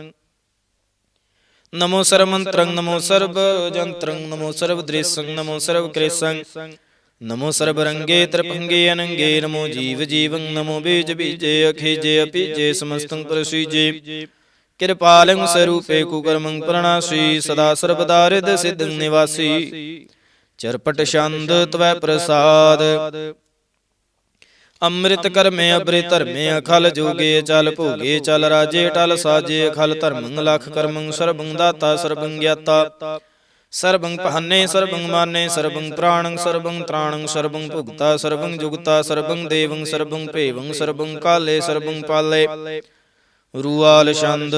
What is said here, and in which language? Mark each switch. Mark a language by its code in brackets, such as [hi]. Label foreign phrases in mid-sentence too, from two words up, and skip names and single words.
[bra] नमो सर्वमंत्रं नमो सर्वजंत्रं नमो सर्वदृशं नमो सर्वकृशं नमो सर्वरंगे त्रिभंगे अनंगे नमो जीव जीवं नमो बीज बीजे अखिजे अपीजे समस्तं प्रसीजे कृपालं स्वरूपे कुकर्मं प्रणासी सदा सर्वदा हृदय सिद्धं निवासी चरपट छंद त्वै प्रसाद ਅੰਮ੍ਰਿਤ ਕਰਮੇ ਅਬਰੇ ਧਰਮੇ ਅਖਲ ਜੋਗੇ ਚਲ ਭੋਗੇ ਚਲ ਰਾਜੇ ਟਲ ਸਾਜੇ ਅਖਲ ਧਰਮੰ ਲਖ ਕਰਮੰ ਸਰਬੰ ਦਾਤਾ ਸਰਬੰ ਗਿਆਤਾ ਸਰਬੰ ਪਹਨੇ ਸਰਬੰ ਮਾਨੇ ਸਰਬੰ ਪ੍ਰਾਣੰ ਸਰਬੰ ਤ੍ਰਾਣੰ ਸਰਬੰ ਭੁਗਤਾ ਸਰਬੰ ਜੁਗਤਾ ਸਰਬੰ ਦੇਵੰ ਸਰਬੰ ਭੇਵੰ ਸਰਬੰ ਕਾਲੇ ਸਰਬੰ ਪਾਲੇ ਰੂਆਲ ਛੰਦ